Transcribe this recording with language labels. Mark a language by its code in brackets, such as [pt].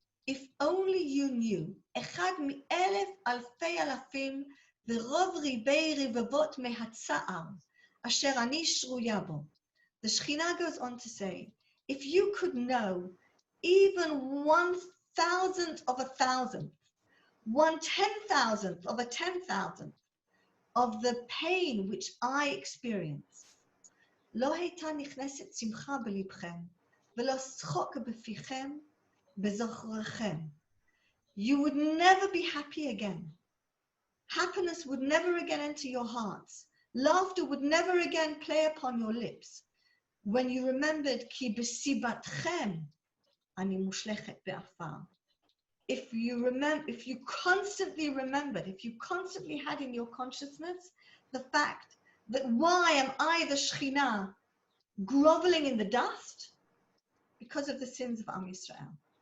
[en] If only you knew, [he] אחד מאלף אלפי אלפים ורוב ריבי רבבות מהצער, אשר אני שרויה בו. [en] The Shekhinah goes on to say, if you could know even 1,000th of 1,000th, 1/10,000th of 10,000th of the pain which I experience, [he] לא הייתה נכנסת שמחה בלבכם, ולא שחוק בפיכם, בזוכרכם. [en] You would never be happy again. Happiness would never again enter your hearts. Laughter would never again play upon your lips. When you remembered, [he] כי בסיבתכם אני מושלכת בעפר. [en] If you constantly remembered, if you constantly had in your consciousness the fact that why am I, the Shekhinah, groveling in the dust? Because of the sins of Am Yisrael.